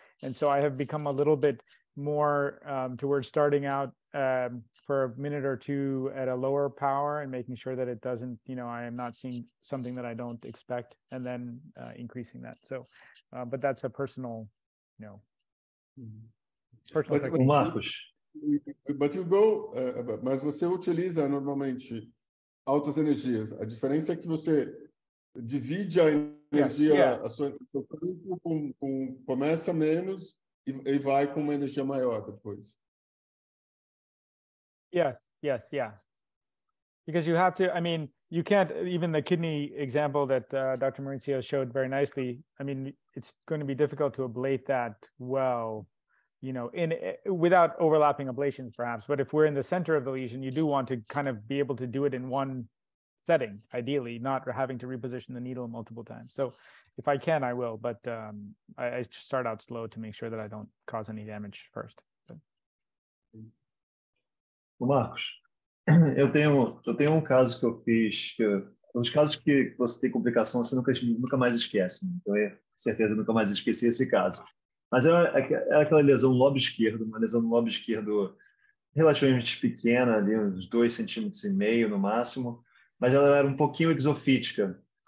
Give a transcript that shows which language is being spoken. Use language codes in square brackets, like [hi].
[en] And so I have become a little bit more towards starting out for a minute or 2 at a lower power and making sure that it doesn't, you know, I am not seeing something that I don't expect, and then increasing that. So, but that's a personal, you know, personal. But Marcos. But you go, [pt] mas você utiliza normalmente altas energias. A diferença é que você divide a energia, a seu tempo começa menos e vai com uma energia maior depois. [en] Yes, yeah. Because you have to, I mean, you can't, even the kidney example that Dr. Mauricio showed very nicely, I mean, it's going to be difficult to ablate that well, you know, without overlapping ablations perhaps. But if we're in the center of the lesion, you do want to kind of be able to do it in one setting, ideally, not having to reposition the needle multiple times. So if I can, I will, but I start out slow to make sure that I don't cause any damage first. [pt] Marcos, eu tenho um caso que eu fiz, os casos que você tem complicação, você nunca mais esquece, né? Então, com certeza, nunca mais esqueci esse caso. Mas era aquela lesão no lobo esquerdo, uma lesão no lobo esquerdo relativamente pequena, ali uns 2,5 centímetros no máximo, mas ela era um pouquinho exofítica.